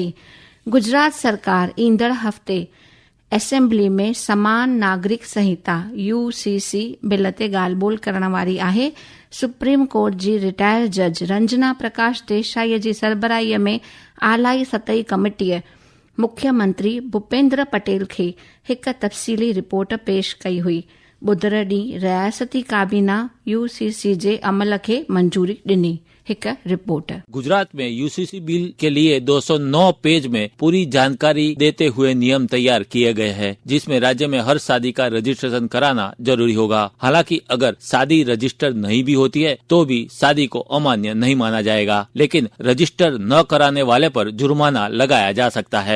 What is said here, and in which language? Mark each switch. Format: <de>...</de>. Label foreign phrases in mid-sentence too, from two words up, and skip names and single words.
<sd>गुजरात सरकार ईंदड़ हफ़्ते असेंबली में समान नागरिक संहिता UCC बिल ते ॻाल्हि ॿोल करण वारी आहे। सुप्रीम कोर्ट जी रिटायर जज रंजना प्रकाश देसाईअ जी सरबराहीअ में आलाई सतही कमेटीअ मुख्यमंत्री भूपेंद्र पटेल खे हिक तफ़सीली रिपोर्ट पेश कई हुई। बुधर ॾींहुं रियासती काबीना UCC जे अमल खे मंजूरी ॾिनी। हिक रिपोर्ट।</sd> <hi>गुजरात में UCC बिल के लिए 209 पेज में पूरी जानकारी देते हुए नियम तैयार किए गए हैं, जिसमें राज्य में हर शादी का रजिस्ट्रेशन कराना जरूरी होगा। हालांकि अगर शादी रजिस्टर नहीं भी होती है तो भी शादी को अमान्य नहीं माना जाएगा, लेकिन रजिस्टर न कराने वाले पर जुर्माना लगाया जा सकता है।</hi>